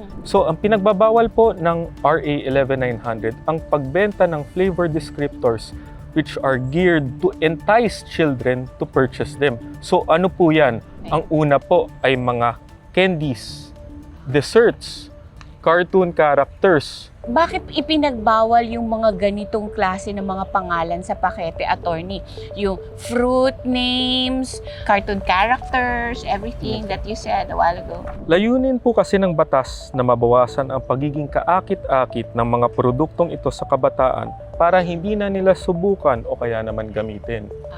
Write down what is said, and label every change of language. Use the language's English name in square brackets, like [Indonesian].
[English] So, [Filipino] ang pinagbabawal po ng [English] RA 11900, [Filipino] ang pagbenta ng [English] flavor descriptors which are geared to entice children to purchase them. [Filipino] So, ano po yan? Ang una po ay mga [English] candies, desserts, cartoon characters. [Filipino] Bakit ipinagbawal yung mga ganitong klase ng mga pangalan sa pakete, attorney? [English] Yung fruit names, cartoon characters, everything that you said a while ago. [Filipino] Layunin po kasi ng batas na mabawasan ang pagiging kaakit-akit ng mga produktong ito sa kabataan para hindi na nila subukan o kaya naman gamitin.